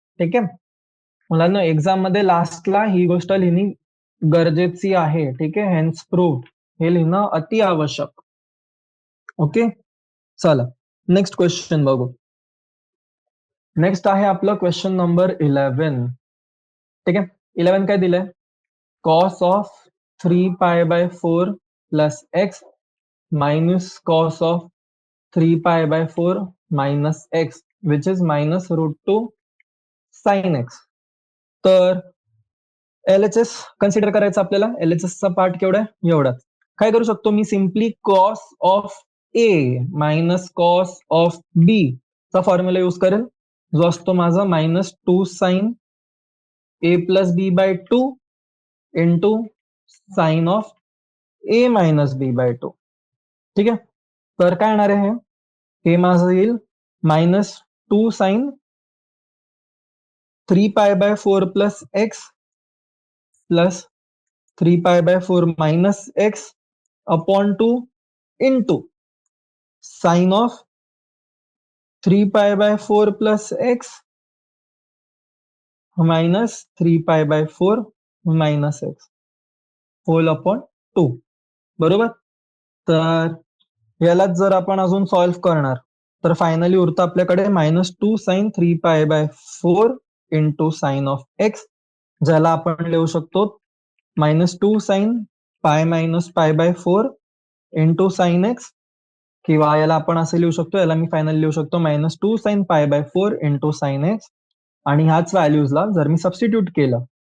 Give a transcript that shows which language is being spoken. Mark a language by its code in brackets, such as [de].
[mr] ठीक आहे, मुलांना एक्झाम मध्ये लास्टला ही गोष्ट लिहिणी गरजेची आहे. ठीक आहे, हेन्स प्रूफ हे लिहिणं अति आवश्यक. ओके, चला नेक्स्ट क्वेश्चन बघू. नेक्स्ट आहे आपलं क्वेश्चन नंबर 11. ठीक आहे, 11 काय दिलंय? [en] Cos of 3π/4 plus x minus cos of 3π/4 minus x which is minus √2 sine x. [mr] तर LHS कन्सिडर करायचं आपल्याला. LHS चा पार्ट केवढा आहे? एवढाच. काय करू शकतो मी? Simply cos of A minus cos of बी चा फॉर्म्युला यूज करेल, जो असतो माझा [en] -2 sine A plus B by 2 [mr] into sine of A minus B bye 2. ठीक आहे, तर काय येणार आहे? हे माझं येईल [en] -2 sine 3π/4 plus x plus 3π/4 minus x upon 2 into sine of 3π/4 plus x minus 3π/4 minus x whole upon 2. [mr] बरोबर, तर यालाच जर आपण अजून सॉल्व्ह करणार तर फायनली उरतं आपल्याकडे -2 sign 3π/4 into sine of x, ज्याला आपण लिहू शकतो -2 sign pi minus π/4 into sine x, किंवा याला आपण असं लिहू शकतो, याला मी फायनल लिहू शकतो -2 साइन π/4 इंटू साइन एक्स. आणि ह्याच व्हॅल्यूजला जर मी सबस्टिट्यूट केलं